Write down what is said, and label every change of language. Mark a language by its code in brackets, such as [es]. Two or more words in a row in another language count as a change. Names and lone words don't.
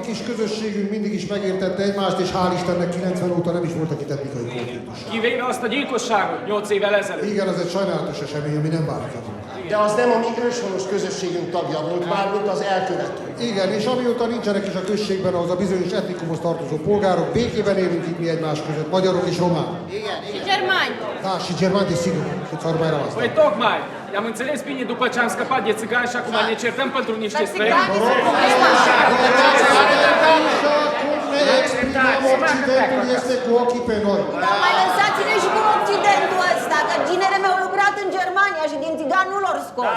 [hu] kis közösségünk mindig is megértette egymást, és hál' Istennek 90 óta nem is voltak itt etnikai konfliktus. Kivéve azt a gyilkosságot 8 évvel ezelőtt. Igen, ez egy sajnálatos esemény, ami nem változott. De az nem a mi őshonos közösségünk tagja volt, mármint az elkövető. Igen, és amióta nincsenek is a községben ahhoz a bizonyos etnikumhoz tartozó polgárok, békében élünk itt mi egymás között, magyarok és románok. [ro] Și germani. Da, și germani, desigur, și țară mai rămas. Păi tocmai, i-am înțeles bine după ce am scăpat de țigani și acum ne certăm pentru niște străini. Occidentul este cu ochii pe noi. Dar mai lăsați-ne și cu Occidentul ăsta, că ginere mi-au lucrat în Germania și din țigan nu l-au scos.